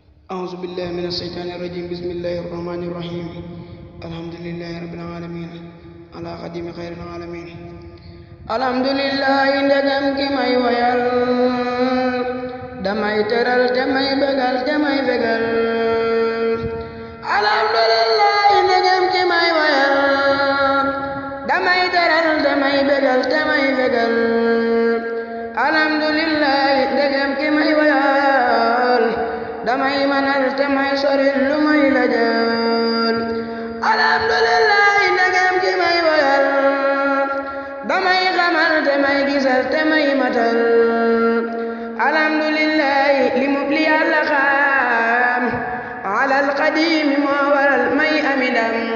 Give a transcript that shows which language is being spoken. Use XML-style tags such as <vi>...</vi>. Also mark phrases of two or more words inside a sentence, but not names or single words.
<ar>أعوذ بالله من الشيطان الرجيم بسم الله الرحمن الرحيم الحمد لله رب العالمين على قديم خير العالمين الحمد لله</ar> <wo>ndegam ki may wayal damay teral te may bégal te may bégal alhamdulillah ndegam ki may wayal damay teral te may bégal te may bégal alhamdulillah ndegam ki may wayal damay manal te may soril lu may la jël alhamdulillah ndegam ki may wayal damay xamal te may gisal te may matal alhamdulillah li mu li yàlla xam alal qadim moo waral may amidam</wo>